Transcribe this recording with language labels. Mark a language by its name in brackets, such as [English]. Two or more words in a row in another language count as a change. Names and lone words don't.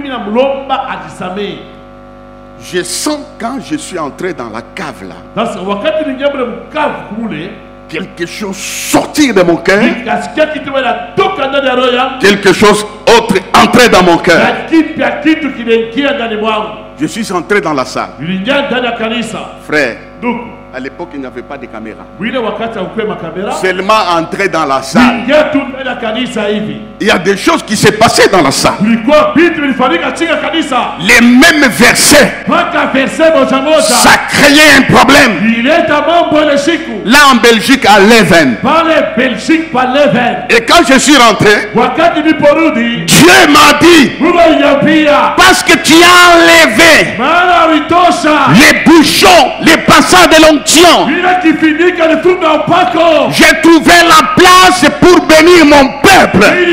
[French] Je sens quand je suis entré dans la cave là, quelque chose sortir de mon cœur, quelque chose autre entrer dans mon cœur. Je suis entré dans la salle. Frère, À l'époque, il n'y avait pas de caméra. [Swahili] Wile wakati haukuwe makamera. [French] Seulement entrer dans la salle. [Swahili] Ingia tu ndani ya kanisa hivi. [French] Il y a des choses qui se passaient dans la salle. [Swahili] Kulikuwa vitu vilifanyika chini ya kanisa. [French] Les mêmes versets. [Swahili] Mpaka verset moja moja. [French] Ça créait un problème. [Swahili] Ileta mambo ile siku. [French] Là en Belgique à Leuven. [Swahili] Pale Belgique pa Leuven. [French] Et quand je suis rentré, [Swahili] wakati niliporudi, [French] Dieu m'a dit, [Swahili] Mungu aliniambia, [French] parce que tu as enlevé [Swahili] maana ulitosha [French] les bouchons, les passages de l'onction. J'ai trouvé la place pour bénir mon peuple.